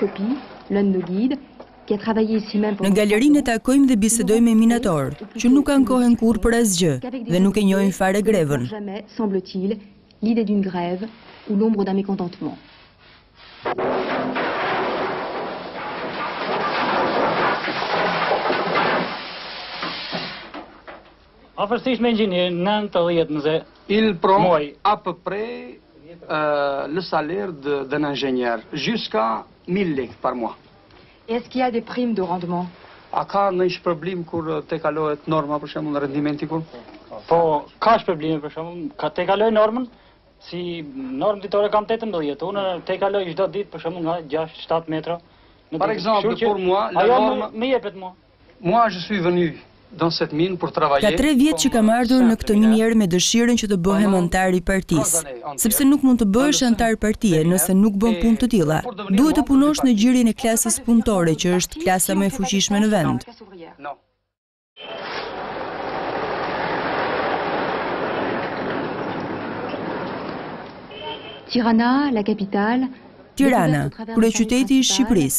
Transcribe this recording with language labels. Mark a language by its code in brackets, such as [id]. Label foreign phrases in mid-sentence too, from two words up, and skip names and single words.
[sq] Në galerinë e takojmë dhe bisedojmë me minatorë, që nuk kanë kohën kurrë për asgjë dhe nuk e njohin fare grevën. Afërsisht me inxhinier 90 [fr] Il prend à peu près le salaire d'un ingénieur, jusqu'à 1000 lek par mois. Est-ce qu'il y a des primes de rendement? [sq] A ka ndonjë shpërblim kur te kalohet norma për shembull rendimenti kur? Po, ka shpërblime për shembull, ka te kaloj normën, si normë ditore kam 18, unë te kaloj çdo ditë për shembull nga 6-7 metra. [fr] Par exemple, pour moi, la norme [sq] me jepet mua. [fr] Moi je suis venu dans cette mine pour travailler. [sq] Ka 3 vjet që kam ardhur në këtë minierë me dëshirën që të bëhem antar I partisë, sepse nuk mund të bëhesh antar partie nëse nuk bën punë të tilla. Duhet të punosh në gjirjen e klasës punëtore, që është klasa më e fuqishme në vend. Tirana, kryeqyteti I Shqipërisë.